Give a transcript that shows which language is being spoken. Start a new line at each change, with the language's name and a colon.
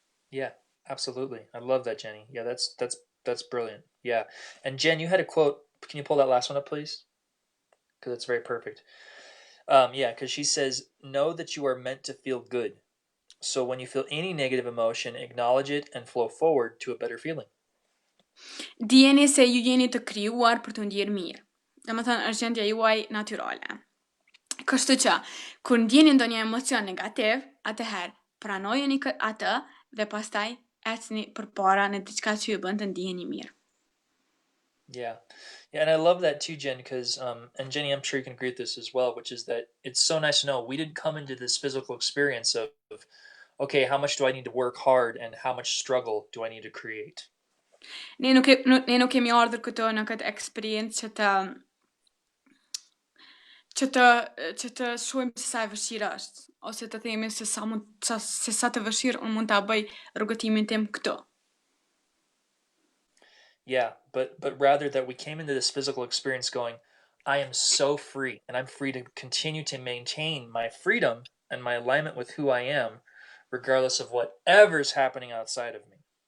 English: Yeah, absolutely. I love that, Jenny. Yeah, that's brilliant. Yeah. And Jen, you had a quote. Can you pull that last one up, please? Because it's very perfect. Yeah, because she says, know that you are meant to feel good. So when you feel any negative emotion, acknowledge it and flow forward to a better feeling.
Albanian: Dijeni se ju jeni të krijuar për të ndjerë mirë. Domethënë është gjendja juaj natyrale. Kështu që kur ndjeni ndonjë emocion negativ, atëherë pranojeni atë dhe pastaj ecni përpara në diçka që ju bën të ndiheni mirë.
English: Yeah. Yeah, and I love that too, Jen, because, and Jenny, I'm sure you can agree with this as well, which is that it's so nice to know we didn't come into this physical experience of okay, how much do I need to work hard and how much struggle do I need to create?
Albanian: Ne nuk kemi ardhur këtu në këtë eksperiencë që të shohim se sa e vështirë është, ose të themi se sa të vështirë unë mund ta bëj rrugëtimin tim këtu.
English: Yeah, but rather that we came into this physical experience going, I am so free, and I'm free to continue to maintain my freedom and my alignment with who I am, regardless of whatever's happening outside of me.